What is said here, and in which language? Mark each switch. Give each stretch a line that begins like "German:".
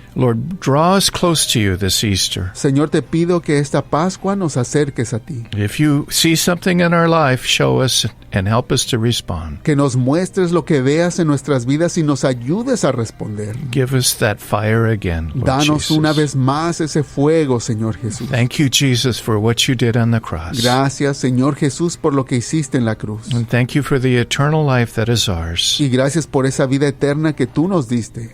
English: Lord, draw us close to you this Easter.
Spanish: Señor, te pido que esta Pascua nos acerques a ti.
English: If you see something in our life, show us and help us to respond.
Spanish: Que nos muestres lo que veas en nuestras vidas y nos ayudes a responder.
English: Give us that fire again, Lord
Spanish: Danos
English: Jesus.
Spanish: una vez más ese fuego, Señor Jesús.
English: Thank you, Jesus, for what you did on the cross.
Spanish: Gracias, Señor Jesús, por lo que hiciste en la cruz.
English: And thank you for the eternal life that is ours
Spanish: Y gracias por esa vida eterna que tú nos diste,